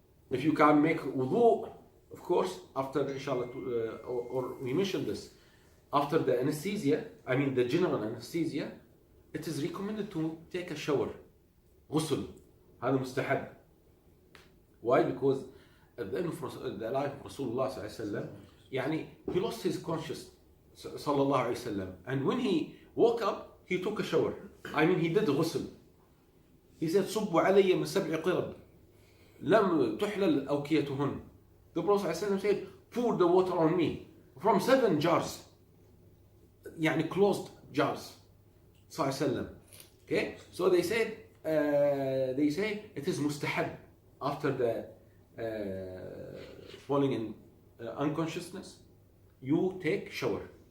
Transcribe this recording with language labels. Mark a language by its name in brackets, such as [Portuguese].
[English] If you can make wudu, of course, after inshallah, or we mentioned this, after the anesthesia, I mean the general anesthesia, it is recommended to take a shower. [Arabic] غسل. هذا مستحب. [English] Why? Because at the end of the life of Rasulullah sallallahu alaihi wasallam, يعني he lost his consciousness sallallahu alaihi wasallam, and when he woke up, he took a shower. I mean, he did ghusl. He said, [Arabic] صُبُّ عَلَيَّ مِنْ سَبْعِ قِرَبٍ لَمْ تُحْلَلْ أَوْكِيَتُهُنْ. [English] The Prophet ﷺ said, pour the water on me from 7 jars, يعني closed jars. Okay, so they say it is mustahab after the falling in unconsciousness, you take shower.